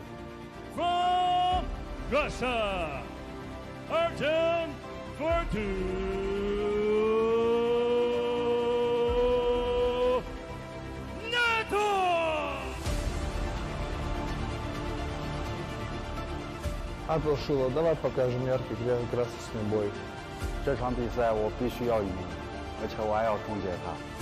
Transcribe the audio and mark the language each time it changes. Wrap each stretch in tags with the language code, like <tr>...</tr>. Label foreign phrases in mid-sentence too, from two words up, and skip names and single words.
<en>From Russia, Artem Fortunatov.</en> <ru>Апingshila, давай покажем яркий красочный бой.</ru> <zh>这场比赛我必须要赢，而且我还要终结他。</zh>